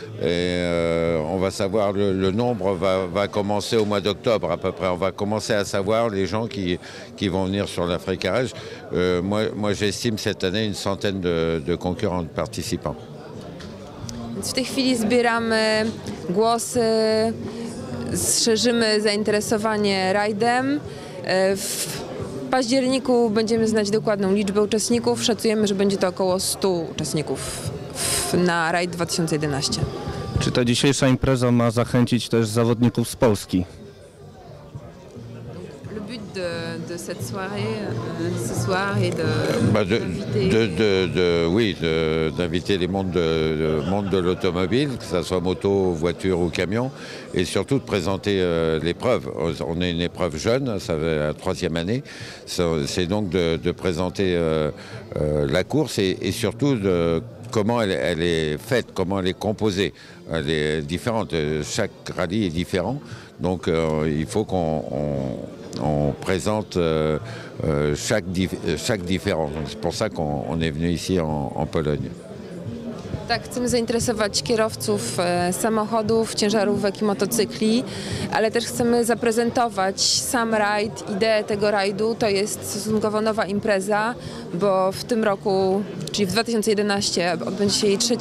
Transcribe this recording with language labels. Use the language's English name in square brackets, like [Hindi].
[French] Et on va savoir, le nombre va commencer au mois d'octobre à peu près. On va commencer à savoir les gens qui vont venir sur l'Africa Rage. Moi j'estime cette année une centaine de concurrents, de participants. [Polish] W tej chwili zbieramy głosy, szerzymy zainteresowanie rajdem. W październiku będziemy znać dokładną liczbę uczestników. Szacujemy, że będzie to około 100 uczestników na rajd 2011. Czy ta dzisiejsza impreza ma zachęcić też zawodników z Polski? [French] Le but de cette soirée, ce soir, est d'inviter les mondes de l'automobile, que ce soit moto, voiture ou camion, et surtout de présenter l'épreuve. On est une épreuve jeune, ça fait la 3e année, c'est donc de présenter la course et surtout comment elle est faite, comment elle est composée. Elle est différente, chaque rallye est différent, donc il faut qu'on présente chaque différence. C'est pour ça qu'on est venu ici en Pologne. [Polish] Tak, chcemy zainteresować kierowców samochodów, ciężarówek i motocykli, ale też chcemy zaprezentować sam rajd, ideę tego rajdu. To jest stosunkowo nowa impreza, bo w tym roku, czyli w 2011, odbędzie się jej 3.